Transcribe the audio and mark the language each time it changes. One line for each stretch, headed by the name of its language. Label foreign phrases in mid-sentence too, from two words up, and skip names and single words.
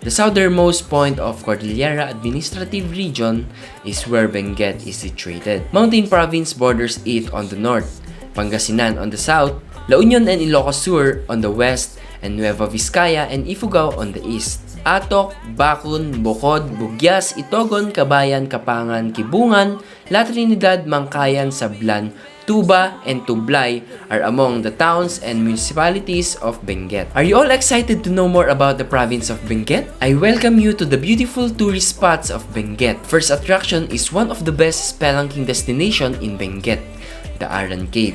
English: The southernmost point of Cordillera Administrative Region is where Benguet is situated. Mountain Province borders it on the north, Pangasinan on the south, La Union and Ilocos Sur on the west, and Nueva Vizcaya and Ifugao on the east. Atok, Bacon, Bocod, Bugyas, Itogon, Kabayan, Kapangan, Kibungan, La Trinidad, Mangkayan, Sablan, Tuba, and Tublay are among the towns and municipalities of Benguet. Are you all excited to know more about the province of Benguet? I welcome you to the beautiful tourist spots of Benguet. First attraction is one of the best spelunking destination in Benguet, the Aran Cave.